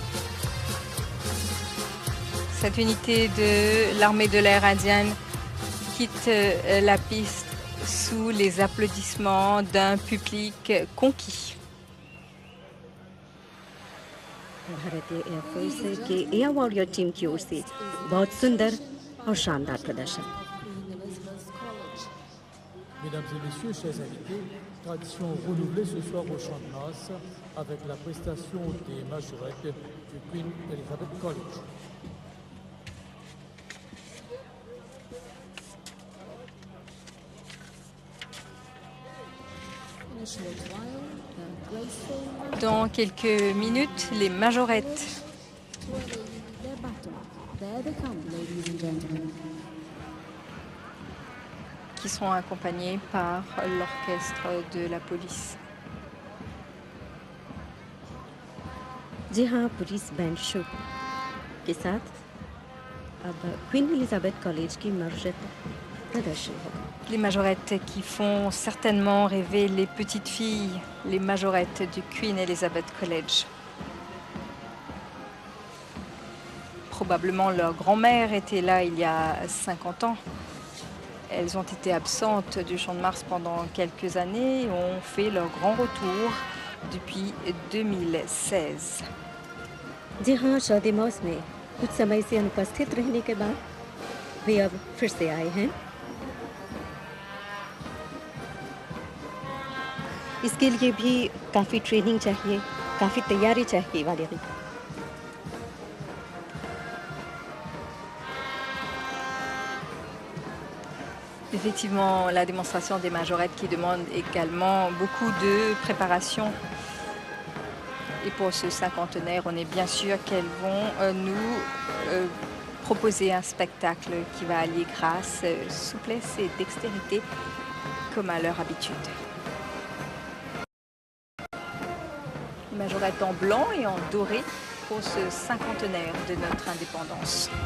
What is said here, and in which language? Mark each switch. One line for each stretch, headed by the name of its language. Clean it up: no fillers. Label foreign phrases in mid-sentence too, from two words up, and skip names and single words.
French: Cette unité de l'armée de l'air indienne quitte la piste sous les applaudissements d'un public conquis.
Hindi: भारतीय एयरफोर्स के एयर वॉरियर टीम की ओर से बहुत सुंदर और शानदार प्रदर्शन।
French: Mesdames et messieurs, chers invités, tradition renouvelée ce soir au Champ de Mars avec la prestation des majorettes du Queen Elizabeth College.
English: In a short while, the graceful
French: Dans quelques minutes, les majorettes
English: twirling their baton. There they come, ladies and gentlemen.
French: qui sont accompagnés par l'orchestre de la police.
Hindi: जी हाँ,
English: police band show
Hindi: के साथ अब क्वीन एलिजाबेथ कॉलेज की मार्शल प्रदर्शन होगा।
French: Les majorettes qui font certainement rêver les petites filles, les majorettes du Queen Elizabeth College. Probablement leur grand-mère était là il y a 50 ans. Elles ont été absentes du Champ de Mars pendant quelques années et ont fait leur grand retour depuis 2016.
Hindi: जी हाँ, शादी मौस में कुछ समय से अनुपस्थित रहने के बाद वे अब फिर से आए हैं। इसके लिए भी काफ़ी ट्रेनिंग चाहिए, काफ़ी तैयारी चाहिए वालेरी।
French: Effectivement, la démonstration des majorettes qui demande également beaucoup de préparation. Et pour ce cinquantenaire, on est bien sûr qu'elles vont nous proposer un spectacle qui va allier grâce, souplesse et dextérité comme à leur habitude. Majorettes en blanc et en doré pour ce cinquantenaire de notre indépendance.